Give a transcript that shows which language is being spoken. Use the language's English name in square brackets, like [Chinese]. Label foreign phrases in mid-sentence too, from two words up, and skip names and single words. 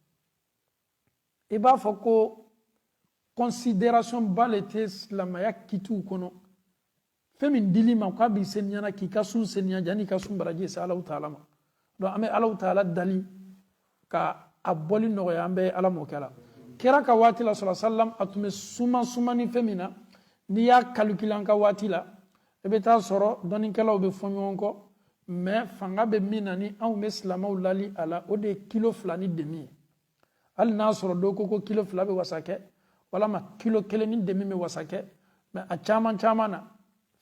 [Bambara] i b'a fɔ ko considération ba le tɛ silamɛya kitiw kɔnɔ fɛn min dili ma k'a b'i seniya k'i ka sun seniya janni i ka sun baraji se [Arabic] الله تعالى [Bambara] ma donc an bɛ [Arabic] الله تعالى [Bambara] dali ka a bɔli nɔgɔya an bɛ ala m'o kɛ la kira ka waati la [Arabic] صلى الله عليه وسلم [Bambara] a tun bɛ suma ni fɛn min na n'i y'a calculer an ka waati la i bɛ taa sɔrɔ dɔnnikɛlaw bɛ fɔ ɲɔgɔn kɔ mais fanga bɛ min na ni anw bɛ silamɛw lali a la o de ye kilo 2 ni demi ye hali n'a sɔrɔ dɔw ko kilo 2 bɛ wasa kɛ walama kilo 1 ni demi bɛ wasa kɛ mais a caman na